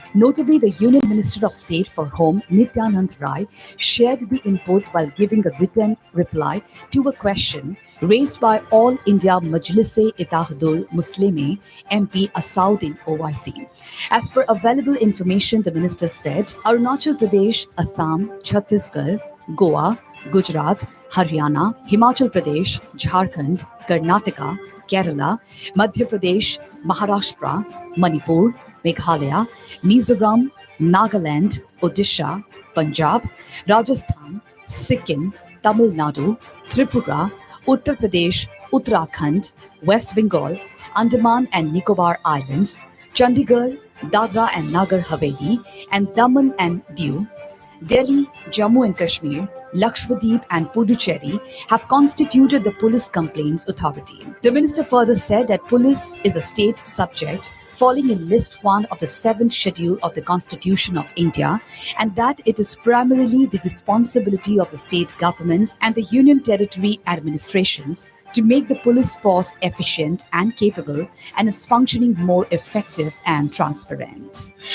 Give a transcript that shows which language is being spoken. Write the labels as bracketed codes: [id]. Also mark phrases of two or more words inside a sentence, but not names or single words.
[en] Notably, the Union Minister of State for Home, Nityanand Rai, shared the input while giving a written reply to a question raised by All India Majlis-e Ittehadul Muslime MP Asauddin OIC. As per available information, the minister said Arunachal Pradesh, Assam, Chhattisgarh, Goa, Gujarat, Haryana, Himachal Pradesh, Jharkhand, Karnataka, Kerala, Madhya Pradesh, Maharashtra, Manipur, Meghalaya, Mizoram, Nagaland, Odisha, Punjab, Rajasthan, Sikkim, Tamil Nadu, Tripura, Uttar Pradesh, Uttarakhand, West Bengal, Andaman and Nicobar Islands, Chandigarh, Dadra and Nagar Haveli, and Daman and Diu, Delhi, Jammu and Kashmir, Lakshadweep and Puducherry have constituted the Police Complaints Authority. The minister further said that police is a state subject falling in List 1 of the 7th Schedule of the Constitution of India, and that it is primarily the responsibility of the state governments and the union territory administrations to make the police force efficient and capable and its functioning more effective and transparent.